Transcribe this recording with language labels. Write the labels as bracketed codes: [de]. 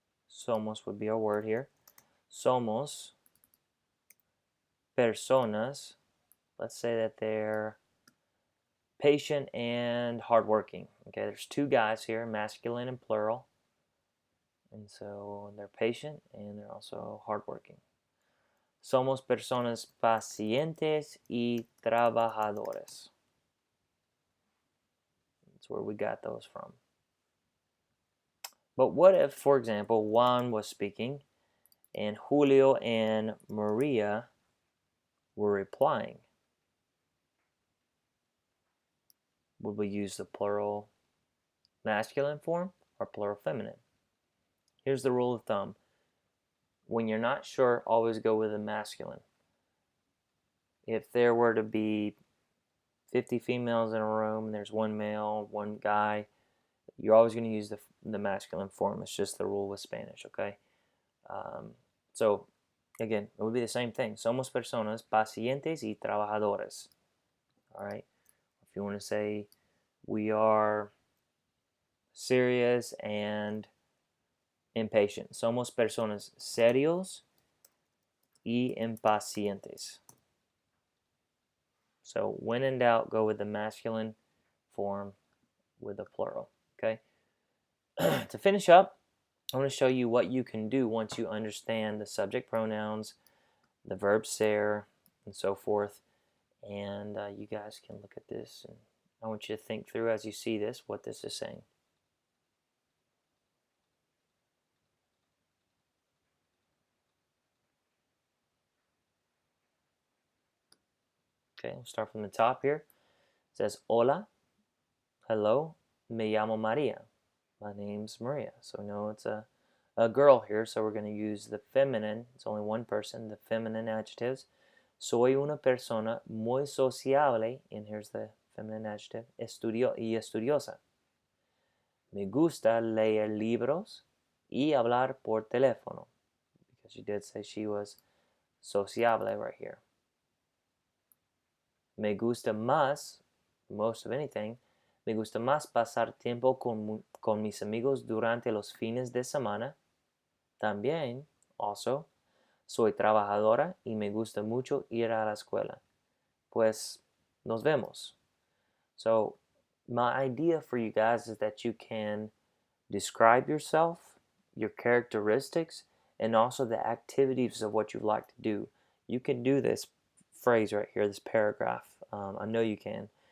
[en] Somos would be our word here. [es] Somos personas. [en] Let's say that they're patient and hardworking. Okay, there's two guys here, masculine and plural. And so they're patient and they're also hardworking. [es] Somos personas pacientes y trabajadores. [en] That's where we got those from. But what if, for example, Juan was speaking and Julio and Maria were replying? Would we use the plural masculine form or plural feminine? Here's the rule of thumb. When you're not sure, always go with the masculine. If there were to be 50 females in a room and there's one male, one guy, you're always going to use the masculine form. It's just the rule with Spanish, okay? So, again, it would be the same thing. [es] Somos personas pacientes y trabajadores. [en] All right? If you want to say we are serious and impatient. [es] Somos personas serios y impacientes. [en] So when in doubt, go with the masculine form with the plural, okay? To finish up, I want to show you what you can do once you understand the subject pronouns, the verb ser, and so forth. And you guys can look at this, and I want you to think through as you see this, what this is saying. Okay, we'll start from the top here. It says, [es] hola, [en] hello, [es] me llamo Maria. [en] My name's Maria. So no, it's a girl here, so we're going to use the feminine. It's only one person, the feminine adjectives. [es] Soy una persona muy sociable, [en] and here's the feminine adjective, [es] y estudiosa. Me gusta leer libros y hablar por teléfono, [en] because she did say she was sociable right here. [es] Me gusta más, [en] most of anything, [es] me gusta más pasar tiempo con mis amigos durante los fines de semana. También, [en] also, [es] soy trabajadora y me gusta mucho ir a la escuela. Pues, nos vemos. [en] So, my idea for you guys is that you can describe yourself, your characteristics, and also the activities of what you'd like to do. You can do this phrase right here, this paragraph. I know you can.